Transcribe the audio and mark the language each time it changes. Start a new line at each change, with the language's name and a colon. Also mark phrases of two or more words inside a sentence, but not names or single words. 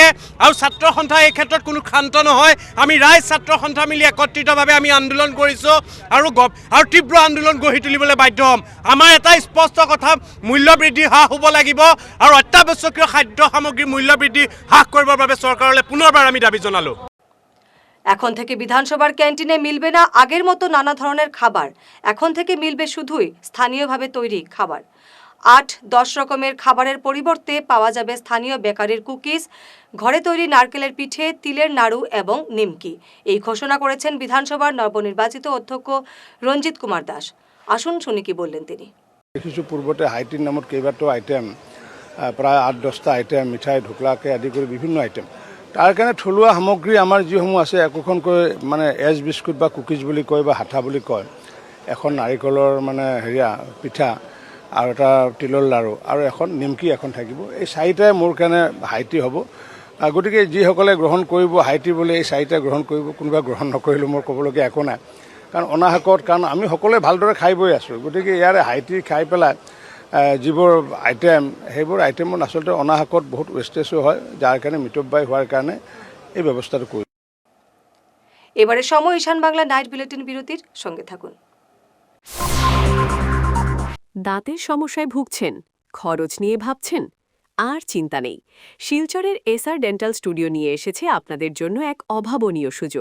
Assamese: আৰু ছাত্ৰ সন্থা এই ক্ষেত্ৰত কোনো ক্ষান্ত নহয়। আমি ৰাইজ ছাত্ৰ সন্থা মিলি একত্ৰিতভাৱে আমি আন্দোলন কৰিছোঁ আৰু তীব্ৰ আন্দোলন গঢ়ি তুলিবলৈ বাধ্য হ'ম। আমাৰ এটাই স্পষ্ট কথা, মূল্য বৃদ্ধি হ্ৰাস হ'ব লাগিব আৰু অত্যাৱশ্যকীয় খাদ্য সামগ্ৰীৰ মূল্য বৃদ্ধি হ্ৰাস কৰিবৰ বাবে চৰকাৰলৈ পুনৰবাৰ আমি দাবী জনালোঁ।
Bangla: এখন থেকে বিধানসভার ক্যান্টিনে মিলবে না আগের মতো নানা ধরনের খাবার, এখন থেকে মিলবে শুধুই স্থানীয়ভাবে তৈরি খাবার। 8-10 রকমের খাবারের পরিবর্তে পাওয়া যাবে স্থানীয় বেকারির কুকিজ, ঘরে তৈরি নারকেলের পিঠে, তিলের নাড়ু এবং নিমকি। এই ঘোষণা করেছেন বিধানসভার নবনির্বাচিত অধ্যক্ষ রঞ্জিত কুমার দাস। আসুন শুনি কি বললেন তিনি।
Assamese: দেখিছোঁ পূৰ্বতে হাইটিৰ নামত কেইবাটাও আইটেম, প্ৰায় 8-10টা আইটেম, মিঠাই ঢোকলাকে আদি কৰি বিভিন্ন আইটেম। তাৰ কাৰণে থলুৱা সামগ্ৰী আমাৰ যিসমূহ আছে একোখনকৈ মানে এজ বিস্কুট বা কুকিজ বুলি কয় বা হাঠা বুলি কয়, এখন নাৰিকলৰ মানে পিঠা আৰু এটা তিলৰ লাড়ু আৰু এখন নিমকি এখন থাকিব। এই চাৰিটাই মোৰ কাৰণে হাইটি হ'ব। গতিকে যিসকলে গ্ৰহণ কৰিব হাইটি বুলি এই চাৰিটা গ্ৰহণ কৰিব, কোনোবা গ্ৰহণ নকৰিলেও মোৰ ক'বলগীয়া একো নাই। কাৰণ অনাহকত, কাৰণ আমি সকলোৱে ভালদৰে খাই বৈ আছোঁ। গতিকে ইয়াৰে হাইটি খাই পেলাই যিবোৰ আইটেম, সেইবোৰ আইটেমত আচলতে অনাহকত বহুত ৱেষ্টেজো হয়, যাৰ কাৰণে মিতব্যয় হোৱাৰ কাৰণে এই ব্যৱস্থাটো কৰি।
Bangla: এবারে সময় ঈশান বাংলা নাইট বুলেটিন বিরতির সঙ্গে থাকুন। দাঁতের সমস্যায় ভুগছেন, খরচ নিয়ে ভাবছেন? আর চিন্তা নেই, শিলচরের এসআর ডেন্টাল স্টুডিও নিয়ে এসেছে আপনাদের জন্য এক অভাবনীয় সুযোগ।